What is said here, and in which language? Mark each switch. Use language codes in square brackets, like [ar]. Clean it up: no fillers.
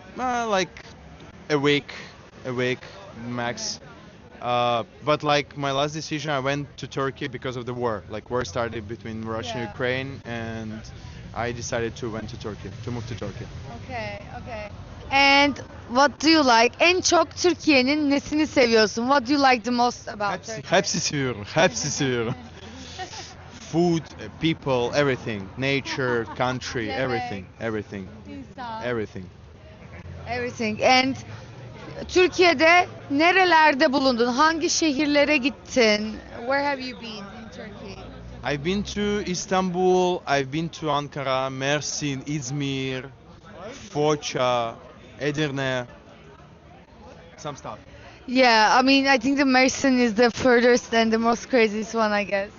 [en] Like a week max. But like my last decision, I went to Turkey because of the war. Like war started between Russia and Yeah. Ukraine, and I decided to went to Turkey, to move to Turkey. Okay, okay. And what do you like? [tr] En çok Türkiye'nin nesini seviyorsun? [en] What do you like the most about Turkey? [tr] Hepsi seviyorum, hepsi seviyorum. [en] Food, people, everything, nature, country, [tr] Yemek. [en] everything, [tr] İnsan. [en] everything. Everything. [tr] And Türkiye'de nerelerde bulundun? Hangi şehirlere gittin? [en] Where have you been in Turkey? I've been to Istanbul, I've been to Ankara, Mersin, İzmir, Foça, Edirne, some stuff. Yeah, I mean, I think the Mersin is the furthest and the most craziest one, I guess.